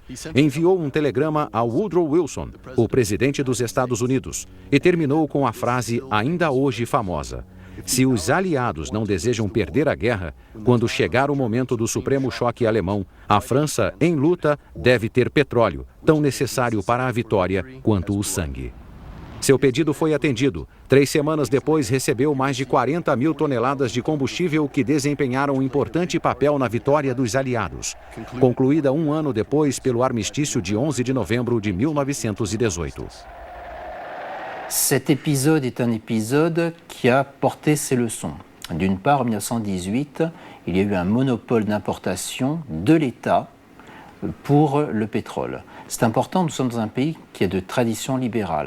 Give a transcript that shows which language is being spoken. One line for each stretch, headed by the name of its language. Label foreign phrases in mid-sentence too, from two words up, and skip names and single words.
Portuguese: Enviou um telegrama a Woodrow Wilson, o presidente dos Estados Unidos, e terminou com a frase ainda hoje famosa: se os aliados não desejam perder a guerra, quando chegar o momento do supremo choque alemão, a França, em luta, deve ter petróleo, tão necessário para a vitória quanto o sangue. Seu pedido foi atendido. 3 semanas depois, recebeu mais de 40.000 toneladas de combustível que desempenharam um importante papel na vitória dos aliados, concluída 1 ano depois pelo armistício de 11 de novembro de 1918.
French: Cet épisode est un épisode qui a porté ses leçons. D'une part, en 1918, il y a eu un monopole d'importation de l'État pour le pétrole. C'est important, nous sommes dans un pays qui est de tradition libérale.